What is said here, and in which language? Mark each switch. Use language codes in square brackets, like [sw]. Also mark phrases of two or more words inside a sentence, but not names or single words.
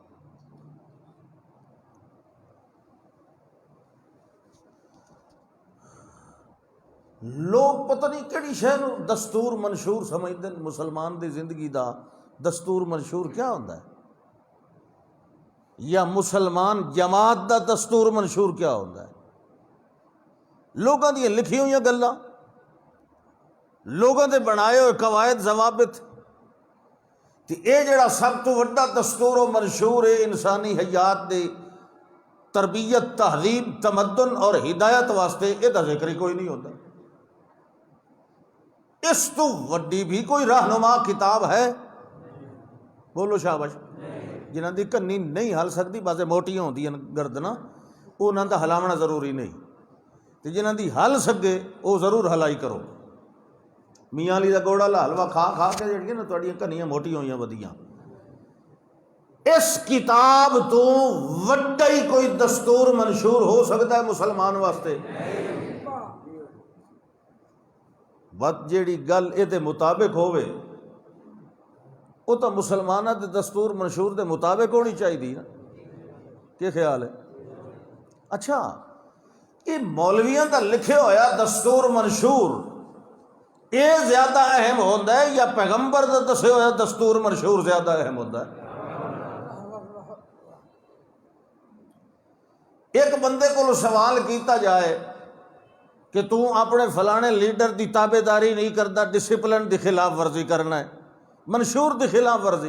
[pa] لوگ پتہ نہیں کہڑی شے نو دستور منشور سمجھتے ہیں. مسلمان دی زندگی دا دستور منشور کیا ہوندا ہے؟ یا مسلمان جماعت دا دستور منشور کیا ہوندا ہے؟ لوگاں دی لکھی ہوئی گلاں، لوگاں دے بنائے ہوئے قواعد ضوابط، تے اے جڑا سب تو وڈا دستور و منشور ہے انسانی حیات دے تربیت، تہذیب، تمدن اور ہدایت واسطے، اے دا ذکر ہی کوئی نہیں ہوتا. اس تو وڈی بھی کوئی رہنما کتاب ہے؟ بولو شاباش. جنہاں دی کنی نہیں ہل سکتی، بازے موٹیاں ہوندیاں گردناں، انہاں دا ہلاونا ضروری نہیں، تے جنہاں دی ہل سکے وہ ضرور ہلائی کرو. میاں علی دا گوڑا لا حلوہ کھا کھا کے جڑیاں نا تہاڈیاں کنیاں موٹی ہوئیاں ودیاں. اس کتاب تو وڈا ہی کوئی دستور منشور ہو سکتا ہے مسلمان واسطے؟ بات جیڑی گل اے دے مطابق ہوئے وہ تو مسلمانہ دے دستور منشور دے مطابق ہونی چاہیے نا. [ur] کیا خیال ہے؟ اچھا، یہ [pa] مولویاں دا لکھے ہویا دستور منشور اے زیادہ اہم ہوتا ہے یا پیغمبر دا دسے ہویا دستور منشور زیادہ اہم ہوتا ہے؟ ایک بندے کو سوال کیتا جائے کہ تو اپنے فلانے لیڈر دی تابع داری نہیں کرتا، ڈسپلن دی خلاف ورزی کرنا ہے، منشور دی خلاف ورزی.